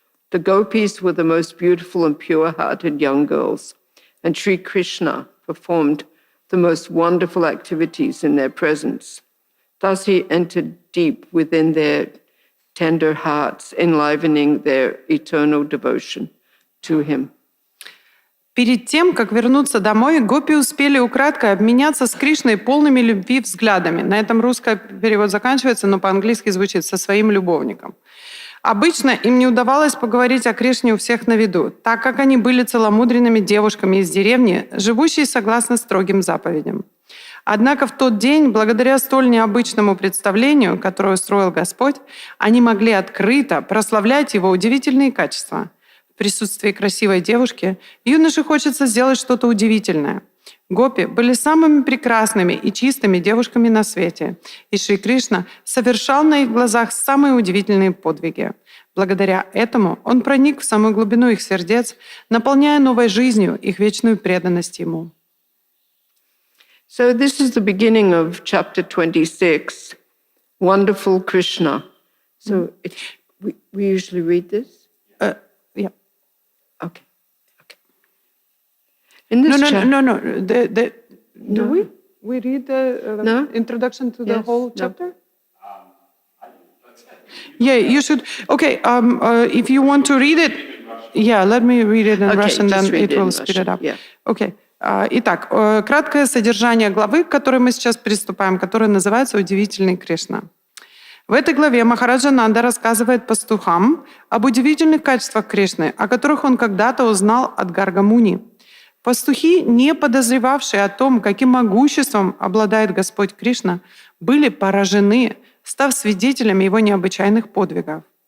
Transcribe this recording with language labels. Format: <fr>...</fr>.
<en>The gopis were the most beautiful and pure-hearted young girls, and Sri Krishna performed the most wonderful activities in their presence. Dasi entered deep within their tender hearts, enlivening their eternal devotion to him.</en> <ru>Перед тем, как вернуться домой, гопи успели украдкой обменяться с Кришной полными любви взглядами. На этом русский перевод заканчивается, но по-английски звучит «со своим любовником». Обычно им не удавалось поговорить о Кришне у всех на виду, так как они были целомудренными девушками из деревни, живущие согласно строгим заповедям. Однако в тот день, благодаря столь необычному представлению, которое устроил Господь, они могли открыто прославлять Его удивительные качества. В присутствии красивой девушки юноше хочется сделать что-то удивительное. Гопи были самыми прекрасными и чистыми девушками на свете, и Шри Кришна совершал на их глазах самые удивительные подвиги. Благодаря этому он проник в самую глубину их сердец, наполняя новой жизнью их вечную преданность Ему.</ru> <en>So this is the beginning of chapter 26, Wonderful Krishna. So we usually read this? Yeah. Okay. In this No. Do we? We read the introduction to the whole chapter? Yeah, you should. Okay, if you want to read it, let me read it in Russian, then it will speed it up. Yeah. Okay.</en> <ru>Итак, краткое содержание главы, к которой мы сейчас приступаем, которая называется «Удивительный Кришна». В этой главе Махараджа Нанда рассказывает пастухам об удивительных качествах Кришны, о которых он когда-то узнал от Гарга-муни. Пастухи, не подозревавшие о том, каким могуществом обладает Господь Кришна, были поражены, став свидетелями его необычайных подвигов.</ru>